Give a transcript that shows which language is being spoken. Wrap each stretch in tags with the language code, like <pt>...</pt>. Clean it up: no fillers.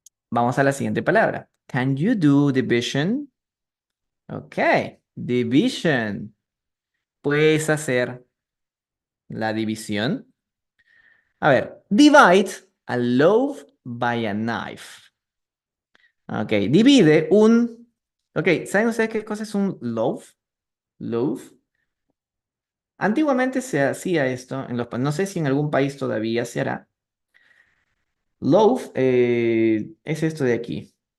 <es>Vamos a la siguiente palabra.</es> <en>Can you do division?</en> <es>Ok, division. ¿Puedes hacer la división? A ver,</es> <en>divide a loaf by a knife.</en> <es>Ok, divide un... Ok, ¿saben ustedes qué cosa es un loaf? Loaf. Antiguamente se hacía esto no sé si en algún país todavía se hará. Loaf es esto de aquí.</es>